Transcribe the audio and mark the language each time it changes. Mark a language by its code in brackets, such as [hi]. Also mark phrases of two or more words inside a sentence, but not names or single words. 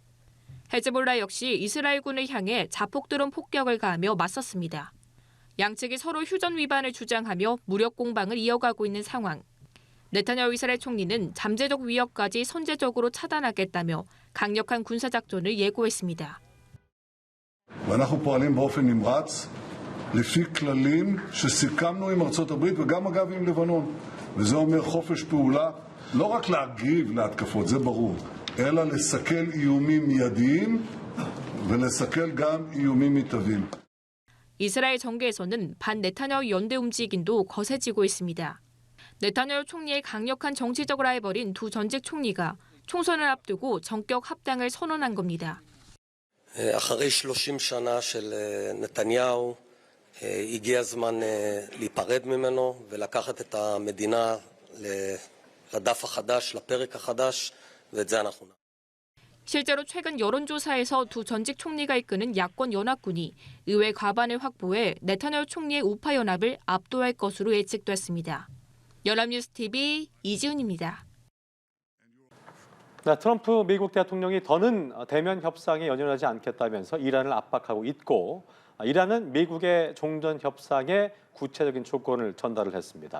[ko] 헤즈볼라 역시 이스라엘군을 향해 자폭 드론 폭격을 가하며 맞섰습니다. 양측이 서로 휴전 위반을 주장하며 무력 공방을 이어가고 있는 상황. 네타냐후 이스라엘 총리는 잠재적 위협까지 선제적으로 차단하겠다며 강력한 군사작전을 예고했습니다. [he] ואנחנו פועלים באופן נמרץ לפי כללים שסיכמנו עם ארצות הברית וגם אגב עם לבנון. וזה אומר חופש פעולה, לא רק להגיב להתקפות, זה ברור, אלא לסכל איומים מיידיים ולסכל גם איומים מתהווים. [ko] 이스라엘 정계에서는 반 네타냐후 연대 움직임도 거세지고 있습니다. 네타냐후 총리의 강력한 정치적 라이벌인 두 전직 총리가 총선을 앞두고 전격 합당을 선언한 겁니다. [he] אחרי 30 שנה של נתניהו הגיע הזמן להיפרד ממנו ולקחת את המדינה לדף החדש, לפרק החדש, ואת זה אנחנו נעשה. [ko] 실제로 최근 여론조사에서 두 전직 총리가 이끄는 야권 연합군이 의회 과반을 확보해 네타냐후 총리의 우파 연합을 압도할 것으로 예측됐습니다. 연합뉴스TV 이지훈입니다. 트럼프 미국 대통령이 더는 대면 협상에 연연하지 않겠다면서 이란을 압박하고 있고, 이란은 미국의 종전 협상에 구체적인 조건을 전달을 했습니다.